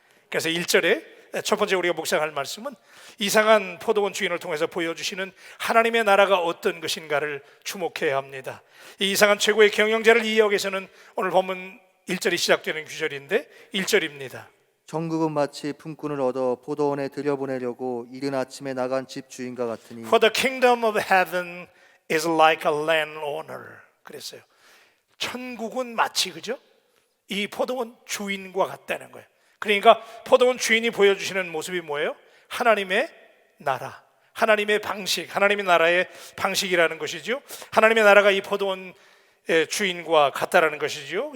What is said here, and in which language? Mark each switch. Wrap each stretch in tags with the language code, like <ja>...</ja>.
<ko>그래서 1절에 첫 번째 우리가 묵상할 말씀은 이상한 포도원 주인을 통해서 보여주시는 하나님의 나라가 어떤 것인가를 주목해야 합니다. 이 이상한 최고의 경영자를 이해하기 위해서는 오늘 본문 1절이 시작되는 구절인데 1절입니다. 천국은 마치 품꾼을 얻어 포도원에 들여보내려고 이른 아침에 나간 집 주인과 같으니</ko> <en>For the kingdom of heaven is like a landowner.</en> <ko>그랬어요. 천국은 마치, 그죠? 이 포도원 주인과 같다는 거예요. 그러니까 포도원 주인이 보여주시는 모습이 뭐예요? 하나님의 나라, 하나님의 방식, 하나님의 나라의 방식이라는 것이죠. 하나님의 나라가 이 포도원 주인과 같다라는 것이죠.</ko>